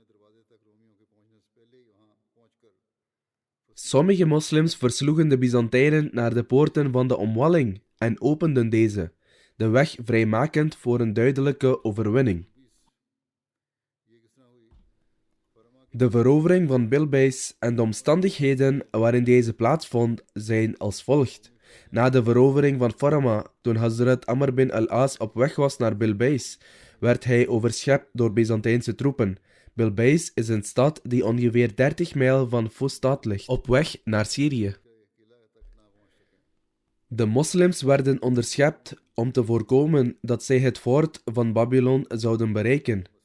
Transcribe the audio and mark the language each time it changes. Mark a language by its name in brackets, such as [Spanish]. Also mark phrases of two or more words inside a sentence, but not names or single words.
[Dutch] Sommige moslims versloegen de Byzantijnen naar de poorten van de omwalling en openden deze, de weg vrijmakend voor een duidelijke overwinning. De verovering van Bilbeis en de omstandigheden waarin deze plaatsvond zijn als volgt. Na de verovering van Farama, toen Hazrat Amr bin al-As op weg was naar Bilbeis, werd hij overschept door Byzantijnse troepen. Bilbeis is een stad die ongeveer 30 mijl van Fustat ligt, op weg naar Syrië. De moslims werden onderschept om te voorkomen dat zij het fort van Babylon zouden bereiken.